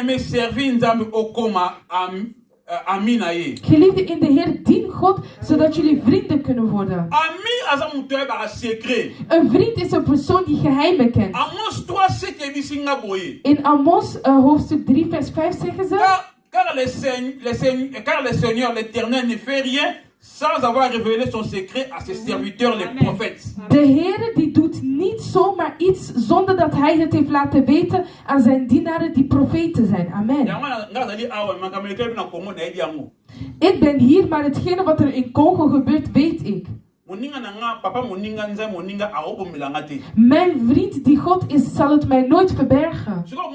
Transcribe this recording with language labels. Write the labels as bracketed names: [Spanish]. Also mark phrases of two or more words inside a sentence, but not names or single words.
[Dutch] Geliefde in de Heer, dien God, zodat jullie vrienden kunnen worden. Een vriend is een persoon die geheimen kent. In Amos hoofdstuk 3 vers 5 zeggen ze: [French] car le Seigneur l'Éternel ne fait rien sans avoir révélé son secret à ses serviteurs les prophètes. [Dutch] De Heer die doet niet zomaar iets zonder dat hij het heeft laten weten aan zijn dienaren die profeten zijn. Amen. Ik ben hier, maar hetgene wat er in Congo gebeurt, weet ik. Mijn vriend die God is, zal het mij nooit verbergen.